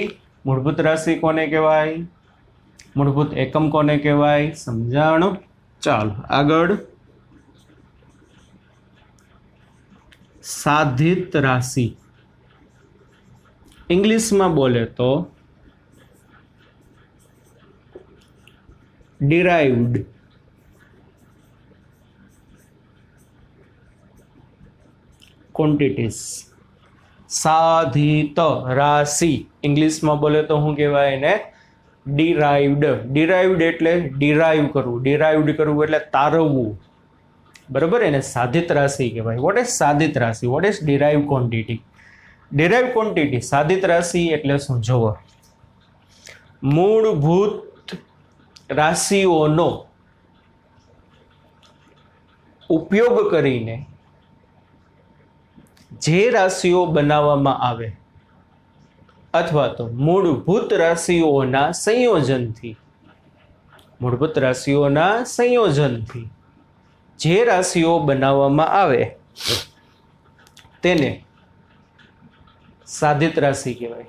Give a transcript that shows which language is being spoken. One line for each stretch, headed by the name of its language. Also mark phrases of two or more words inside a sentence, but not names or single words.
Gujarati: મૂળભૂત રાશિ કોને કહેવાય? મૂળભૂત એકમ કોને કહેવાય? સમજાણું? ચાલો આગળ. સાધિત રાશિ ઇંગ્લિશમાં બોલે તો
English: derived quantities.
Gujarati: સાધિત રાશિ ઇંગ્લિશમાં બોલે તો શું કહેવાય એને?
English: derived. derived
Gujarati: એટલે derive કરવું. derived કરવું એટલે તારવવું. બરાબર? એને સાધિત રાશિ કહેવાય.
English: what is
Gujarati: સાધિત રાશિ?
English: what is derived quantity? derived quantity
Gujarati: સાધિત રાશિ એટલે શું? જુઓ, મૂળભૂત રાશિઓનો ઉપયોગ કરીને જે રાશિઓ બનાવવામાં આવે અથવા તો મૂળભૂત રાશિઓના સંયોજનથી જે રાશિઓ બનાવવામાં આવે તેને સાધિત રાશિ કહેવાય.